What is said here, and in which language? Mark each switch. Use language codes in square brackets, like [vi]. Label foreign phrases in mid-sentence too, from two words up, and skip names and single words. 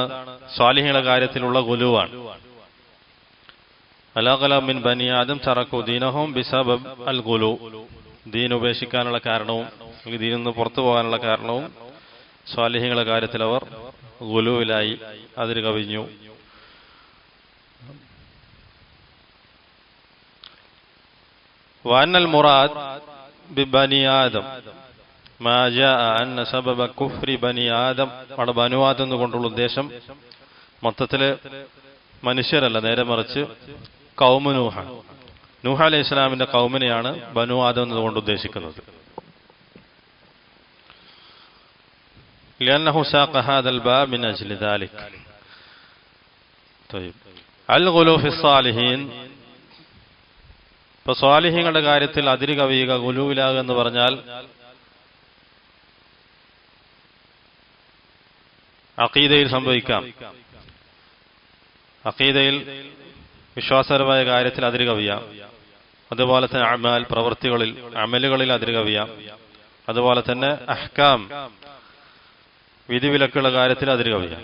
[ml] സ്വാലിഹീങ്ങളുടെ കാര്യത്തിലുള്ള ഗുലുവാണ്. [ar] على قلة من بني آدم ترك دينهم بسبب الغلو, [ml] ദീൻ ഉപേക്ഷിക്കാനുള്ള കാരണവും ദീനിൽ നിന്ന് പുറത്തു പോകാനുള്ള കാരണവും സ്വാലിഹീങ്ങളുടെ കാര്യത്തിൽ അവർ ഗുലുവിലായി, അതിര് കവിഞ്ഞു. [ar] وأن المراد ببني آدم ما جاء أن سبب كفر بني آدم, [ml] അവിടെ ബനു ആദം എന്നുകൊണ്ടുള്ള ഉദ്ദേശം മൊത്തത്തില് മനുഷ്യരല്ല, നേരെ മറിച്ച് കൗമു നൂഹ്, നൂഹ് അലൈഹി ഇസ്ലാമിന്റെ കൗമിനെയാണ് ബനു ആദം എന്നുകൊണ്ട് ഉദ്ദേശിക്കുന്നത്. [ar] لأنه ساق هذا الباب من أجل ذلك. طيب الغلو في الصالحين, [ml] ഇപ്പൊ സ്വാലിഹീങ്ങളുടെ കാര്യത്തിൽ അതിര് കവിയുക, ഗുലൂവിലാകുക എന്ന് പറഞ്ഞാൽ അഖീദയിൽ സംഭവിക്കാം. അഖീദയിൽ വിശ്വാസപരമായ കാര്യത്തിൽ അതിര് കവിയാം, അതുപോലെ തന്നെ അമാൽ, പ്രവൃത്തികളിൽ, അമലുകളിൽ അതിര് കവിയാം, അതുപോലെ തന്നെ അഹ്കാം, വിധിവിലക്കുള്ള കാര്യത്തിൽ അതിര് കവിയാം.